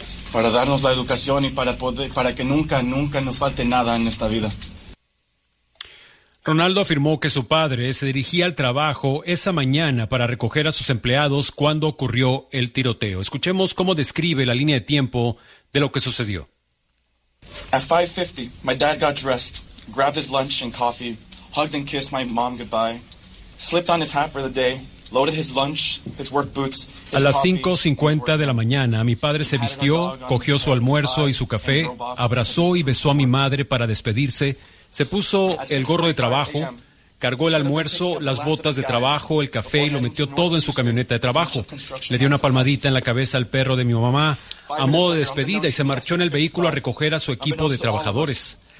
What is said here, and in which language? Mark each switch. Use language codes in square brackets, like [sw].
[es] para darnos la educación y para poder, para que nunca nos falte nada en esta vida. Ronaldo afirmó que su padre se dirigía al trabajo esa mañana para recoger a sus empleados cuando ocurrió el tiroteo. Escuchemos cómo describe la línea de tiempo de lo que sucedió. [en] At 5:50, my dad got dressed, grabbed his lunch and coffee, hugged and kissed my mom goodbye, slipped on his hat for the day, loaded his lunch, his work boots, his coffee. [es] A las 5:50 de la mañana, mi padre se vistió, cogió su almuerzo y su café, abrazó y besó a mi madre para despedirse. Se puso el gorro de trabajo, cargó el almuerzo, las botas de trabajo, el café y lo metió todo en su camioneta de trabajo. Le dio una palmadita en la cabeza al perro de mi mamá a modo de despedida y se marchó en el vehículo a recoger a su equipo de trabajadores.